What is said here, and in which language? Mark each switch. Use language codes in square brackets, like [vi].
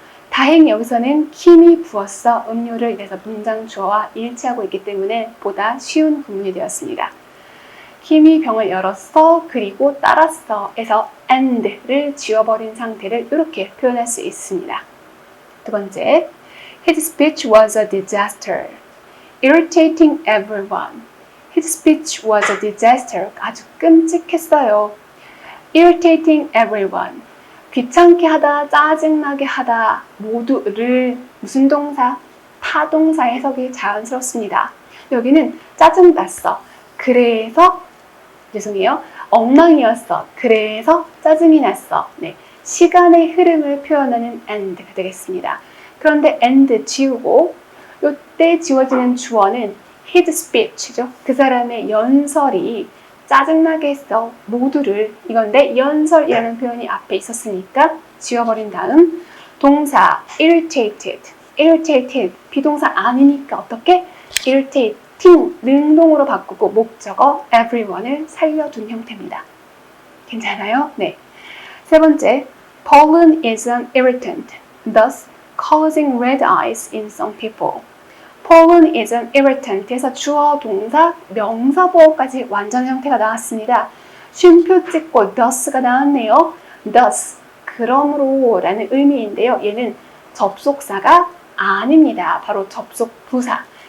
[ko] 다행히 여기서는 킴이 부었어 음료를 이래서 문장 주어와 일치하고 있기 때문에 보다 쉬운 구문이 되었습니다. 킴이 병을 열었어 그리고 따랐어 에서 and를 지워버린 상태를 이렇게 표현할 수 있습니다. 두 번째, [en] His speech was a disaster, irritating everyone. His speech was a disaster. [ko] 아주 끔찍했어요. [en] Irritating everyone. [ko] 귀찮게 하다, 짜증나게 하다, 모두를 무슨 동사? 타동사 해석이 자연스럽습니다. 여기는 짜증났어. 그래서 죄송해요. 엉망이었어. 그래서 짜증이 났어. 네, 시간의 흐름을 표현하는 and가 되겠습니다. 그런데 and 지우고 이때 지워지는 주어는 his speech죠. 그 사람의 연설이 짜증나게 했어. 모두를 이건데 연설이라는 표현이 앞에 있었으니까 지워버린 다음 동사 irritated irritated 비동사 아니니까 어떻게? irritating 능동으로 바꾸고 목적어 everyone을 살려둔 형태입니다. 괜찮아요? 네. 세 번째, [en] pollen is an irritant, thus causing red eyes in some people. pollen is an irritant [ko] 에서 주어, 동사, 명사 보호까지 완전 형태가 나왔습니다. 쉼표 찍고 thus가 나왔네요. thus, 그러므로 라는 의미인데요. 얘는 접속사가 아닙니다. 바로 접속 부사.